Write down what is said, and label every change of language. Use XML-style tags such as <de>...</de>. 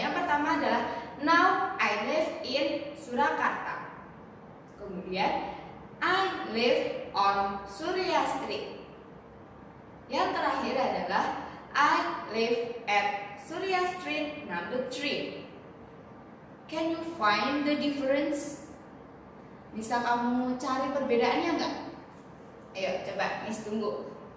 <id>Yang pertama adalah</id> <en>now I live in Surakarta.</en> <id>Kemudian</id> <en>I live on Surya Street.</en> <id>Yang terakhir adalah</id> <en>I live at Surya Street number 3. Can you find the difference?</en> <id>Bisa kamu cari perbedaannya enggak? Ayo coba Miss tunggu.</id>